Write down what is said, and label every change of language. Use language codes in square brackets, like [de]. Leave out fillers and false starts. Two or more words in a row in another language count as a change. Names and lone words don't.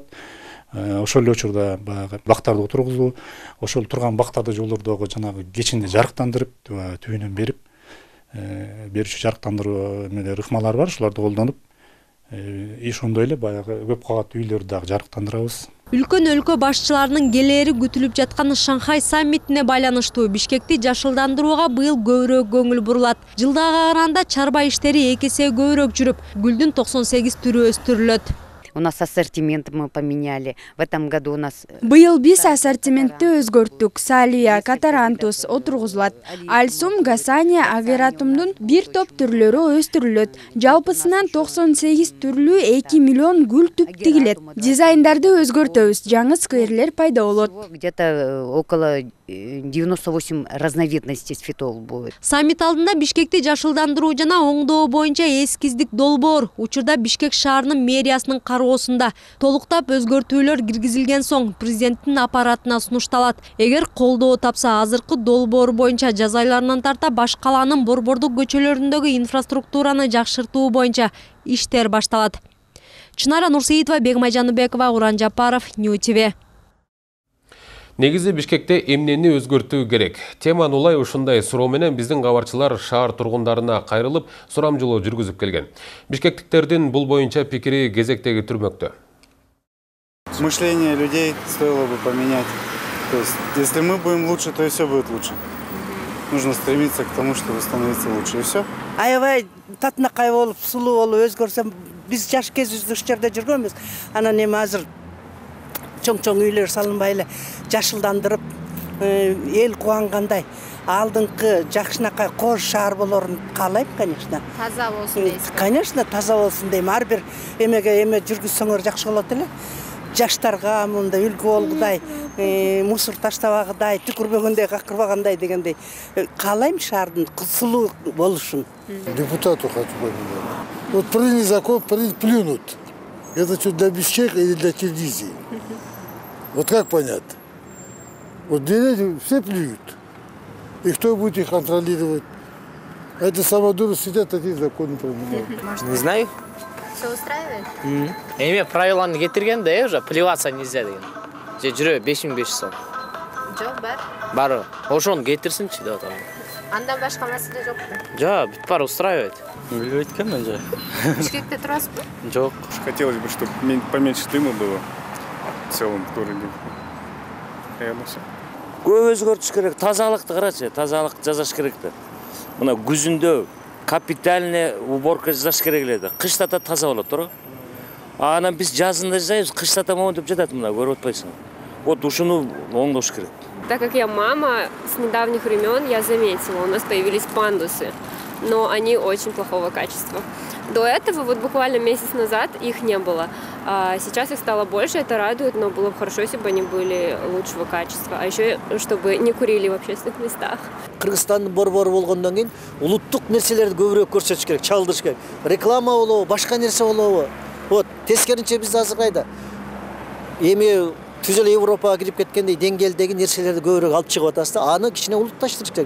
[ky] Ошол эле учурда баягы бактарды отургузуу, ошол турган бактарды жолдордогу жанагы кечинде жарыктандырып, түбүнөн берүүчү жарыктандыруу ыкмалар бар, ошолорду колдонуп, ошондой эле баягы көп кабаттуу үйлөрдү дагы жарыктандырабыз. Үлкөн өлкө башчыларынын келери күтүлүп жаткан Шанхай саммитине байланыштуу Бишкекти жашылдандырууга быйыл көбүрөөк көңүл бурулат. Жылдагыга караганда чарба иштери 2 эсе көбүрөөк жүрүп, гүлдүн 98 түрү өстүрүлөт. [ru] У нас ассортимент мы поменяли. В этом году у нас... [ky] Быйыл биз ассортиментти өзгөрттүк. Салия, катарантус отургузулат. Альсум, гасания, агератумдун бир топ түрлөрү өстүрүлөт. Жалпысынан 98 түрлүү 2 миллион гүл түп тигилет. Дизайндарды өзгөртөбүз. Жаңы скверлер пайда болот. [ru] Где-то около 98 разновидностей цветов будет. [ky] Саммит алдында Бишкекти жашылдандыруу жана оңдоо боюнча эскиздик долбоор учурда Бишкек шаарынын мэриясынын кароосунда. Толуктап өзгөртүүлөр киргизилген соң президенттин аппаратына сунушталат. Эгер колдоо тапса, азыркы долбоор боюнча жаз айларынан тарта баш калаанын борбордук көчөлөрүндөгү инфраструктураны жакшыртуу боюнча иштер башталат. Чынара Нурсеитова, Бегмай Жаныбекова, Уран Жапаров, Нью ТВ. Негизи Бишкекте эмнени өзгөртүү керек? Теманы улай ушундай суроо менен биздин кабарчылар шаар тургундарына кайрылып, сурамжылоо жүргүзүп келген. Бишкектиктердин бул боюнча пикири кезектеги түрмөктө. [ru] Мышление людей стоило бы поменять. То есть, если мы будем лучше, то и все будет лучше. Нужно стремиться к тому, чтобы становиться лучше, и все. [ky] Аябай татынакай болуп, сулуу болуп өзгөрсөм, биз жаш кезибизде ушул жерде жүргөнбүз. Анан эми азыр чоң үйлөр салынбай эле жашылдандырып, эл кубангандай алдыңкы жакшынакай кош шаар болорун каалайм, конечно. Таза болсун дейсиз. Конечно, таза болсун дейм. Ар бир эме жүргүзсөңөр жакшы болот эле. Жаштарга мындай үлгү болгудай, мусор таштабагыдай, түкүрбөгөндөй, какырбагандай дегендей каалайм шаардын сулуу болушун. [ru] Депутату хочу поменять. Вот приняли закон, плюнут. Это что, для Бишкека или для Киргизии? Вот как понять? Вот деревья все плюют. И кто будет их контролировать? А это самодуры сидят, такие законы применяют. Не знаю. Все устраивает? [ky] Эми правиланы кетирген да [ru] уже плеваться нельзя [ky] деген. Же жүрө 5500 сом. Жок, бар. Бар. Ошону кетирсинчи деп атам. Андан башка маселе жокпу? Жок, бүт бар устраивает. Билбейт экенмин же. Бишкекте турасызбы? Жок. [ru] Хотелось бы, чтобы поменьше дыма было в целом в городе. [ky] Көп өзгөртүш керек. Тазалыкты карачы, тазалык жасаш керек да. Мына күзүндө [ru] капитальный уборка [ky] жасаш керек эле. Кышта да таза болот, туура? Анан биз жазында жасайбыз, кышта да монтип жатат, мына көрүп атпайсың. Вот ушуну оңдош керек. [ru] Так как я мама, с недавних времен я заметила, у нас появились пандусы, но они очень плохого качества. До этого, вот буквально месяц назад, их не было. Сейчас их стало больше, это радует, но было бы хорошо, если бы они были лучшего качества. А еще, чтобы не курили в общественных местах. [ky] Кыргызстандын борбору болгондон кийин улуттук нерселерди көбүрөөк көрсөтүш керек, чалдырыш керек. Реклама болобу, башка нерсе болобу. Вот, тескеринче биз азыр кайда эми түзөл Европага кирип кеткендей деңгээлдеги нерселерди көбүрөөк алып чыгып атабыз да, аны кичине улутташтырыш керек.